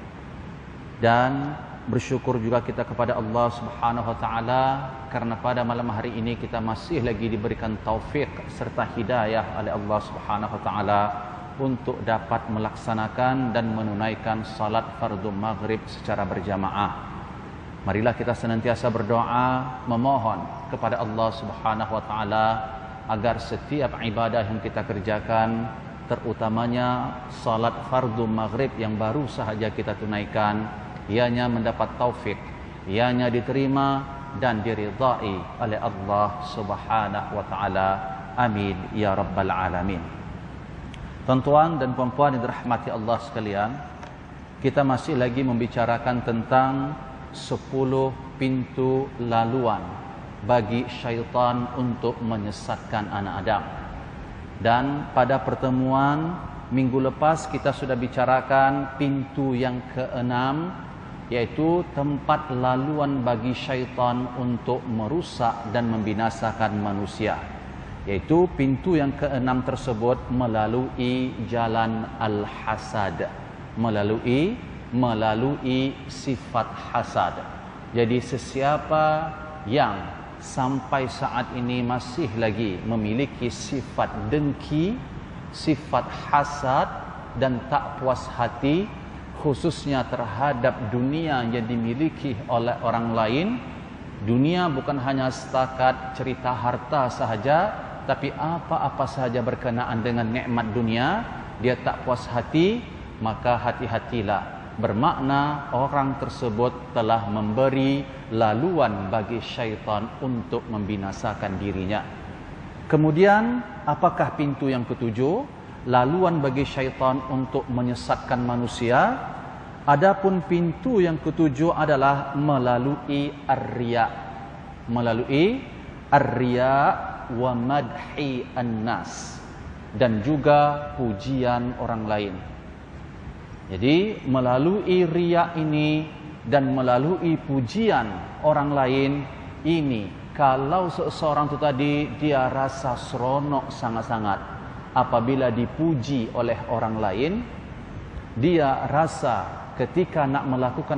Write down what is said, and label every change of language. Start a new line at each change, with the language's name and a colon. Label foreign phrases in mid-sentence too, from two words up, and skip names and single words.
Malay: Dan bersyukur juga kita kepada Allah
Arabic: سبحانه وتعالى
Malay: karena pada malam hari ini kita masih lagi diberikan taufik serta hidayah oleh Allah
Arabic: سبحانه وتعالى
Malay: untuk dapat melaksanakan dan menunaikan salat fardu maghrib secara berjamaah. Marilah kita senantiasa berdoa, memohon kepada Allah
Arabic: سبحانه وتعالى
Malay: agar setiap ibadah yang kita kerjakan, terutamanya salat fardu maghrib yang baru sahaja kita tunaikan, ianya mendapat taufik, ianya diterima dan diridai oleh Allah
Arabic: سبحانه وتعالى. آمين يا رب العالمين.
Malay: Tuan-tuan dan puan-puan yang dirahmati Allah sekalian, kita masih lagi membicarakan tentang 10 pintu laluan bagi syaitan untuk menyesatkan anak Adam. Dan pada pertemuan minggu lepas kita sudah bicarakan pintu yang keenam, yaitu tempat laluan bagi syaitan untuk merusak dan membinasakan manusia. Yaitu pintu yang keenam tersebut melalui jalan al-hasad, melalui sifat hasad. Jadi sesiapa yang sampai saat ini masih lagi memiliki sifat dengki, sifat hasad dan tak puas hati, khususnya terhadap dunia yang dimiliki oleh orang lain. Dunia bukan hanya setakat cerita harta sahaja, tapi apa-apa sahaja berkenaan dengan nikmat dunia dia tak puas hati, maka hati-hatilah. Bermakna orang tersebut telah memberi laluan bagi syaitan untuk membinasakan dirinya. Kemudian apakah pintu yang ketujuh? Laluan bagi syaitan untuk menyesatkan manusia. Adapun pintu yang ketujuh adalah melalui ar-riya.
Arabic: Melalui الرياء ومدح الناس,
Malay: dan juga pujian orang lain. Jadi melalui riya ini dan melalui pujian orang lain ini, kalau seseorang itu tadi dia rasa seronok sangat-sangat apabila dipuji oleh orang lain, dia rasa ketika nak melakukan